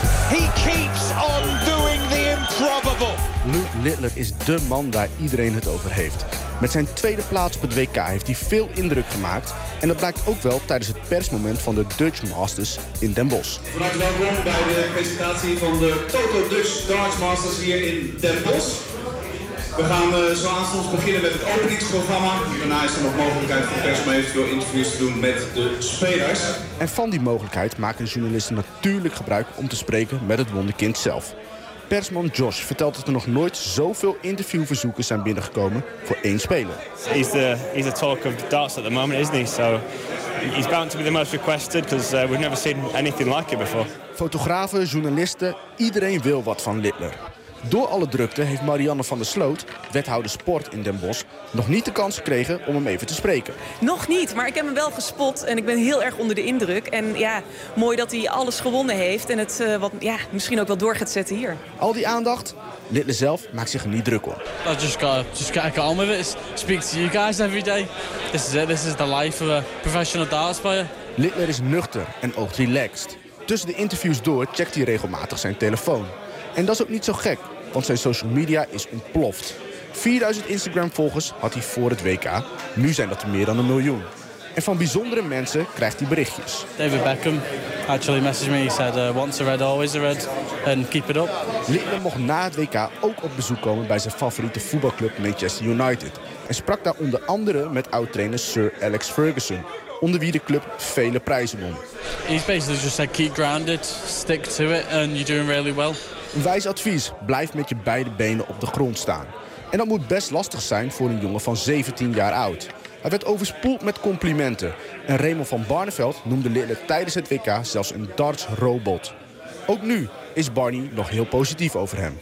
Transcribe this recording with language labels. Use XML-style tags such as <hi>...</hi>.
<en>He keeps on doing the improbable.</en> <nl>Luke Littler is de man waar iedereen het over heeft. Met zijn 2e plaats op het WK heeft hij veel indruk gemaakt. En dat blijkt ook wel tijdens het persmoment van de Dutch Masters in Den Bosch. Van harte welkom bij de presentatie van de Total Dutch Darts Masters hier in Den Bosch. We gaan zo aanstonds beginnen met het openingsprogramma. Daarna is er nog mogelijkheid voor pers om eventueel interviews te doen met de spelers. En van die mogelijkheid maken journalisten natuurlijk gebruik om te spreken met het wonderkind zelf. Persman Josh vertelt dat er nog nooit zoveel interviewverzoeken zijn binnengekomen voor 1 speler.</nl> <en>He's the talk of darts at the moment, isn't he? So he's bound to be the most requested because we've never seen anything like it before.</en> <nl>Fotografen, journalisten, iedereen wil wat van Littler. Door alle drukte heeft Marianne van der Sloot, wethouder sport in Den Bosch, nog niet de kans gekregen om hem even te spreken. Nog niet, maar ik heb hem wel gespot en ik ben heel erg onder de indruk. En ja, mooi dat hij alles gewonnen heeft en het wat, ja, misschien ook wel door gaat zetten hier. Al die aandacht, Littler zelf maakt zich er niet druk om.</nl> <en>I just gotta get on with it. Speak to you guys every day. This is it, this is the life of a professional darts player.</en> <nl>Littler is nuchter en oogt relaxed. Tussen de interviews door checkt hij regelmatig zijn telefoon. En dat is ook niet zo gek, want zijn social media is ontploft. 4000 Instagram-volgers had hij voor het WK. Nu zijn dat er meer dan 1 miljoen. En van bijzondere mensen krijgt hij berichtjes.</nl> <en>David Beckham actually messaged me. He said, once a red, always a red. And keep it up.</en> <nl>Littler mocht na het WK ook op bezoek komen bij zijn favoriete voetbalclub Manchester United. En sprak daar onder andere met oud-trainer Sir Alex Ferguson, onder wie de club vele prijzen won.</nl> <en>He's basically just said, keep grounded, stick to it and you're doing really well.</en> <nl>Een wijs advies, blijf met je beide benen op de grond staan. En dat moet best lastig zijn voor een jongen van 17 jaar oud. Hij werd overspoeld met complimenten. En Raymond van Barneveld noemde Littler tijdens het WK zelfs een darts-robot. Ook nu is Barney nog heel positief over hem.</nl>